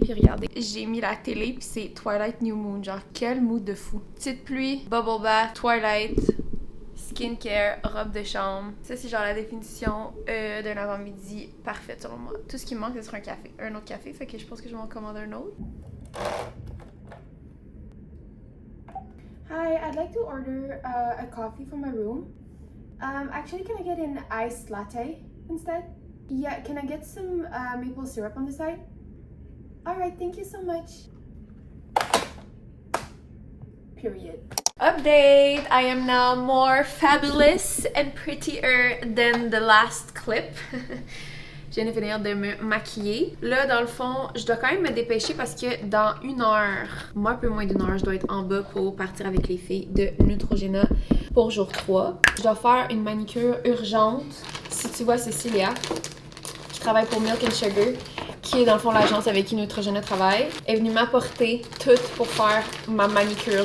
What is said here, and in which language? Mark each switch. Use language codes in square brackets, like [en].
[fr] Puis regardez, j'ai mis la télé, puis c'est Twilight New Moon. Genre, quel mood de fou. Petite pluie, bubble bath, Twilight, skincare, robe de chambre. Ça, c'est genre la définition d'un avant-midi parfaite selon moi. Tout ce qui me manque, ce serait un café. Un autre café, fait que je pense que je vais en commander un autre. [en] Hi, I'd like to order a coffee for my room. Actually, can I get an iced latte instead? Yeah, can I get some maple syrup on the side? Alright, thank you so much. Period. Update! I am now more fabulous and prettier than the last clip. [fr] Je viens de finir de me maquiller. Là, dans le fond, je dois quand même me dépêcher parce que dans 1 heure, moi un peu moins d'1 heure, je dois être en bas pour partir avec les filles de Neutrogena pour jour 3. Je dois faire une manicure urgente. Si tu vois Cécilia, qui travaille pour Milk and Sugar, qui est dans le fond l'agence avec qui Neutrogena travaille, est venue m'apporter tout pour faire ma manicure.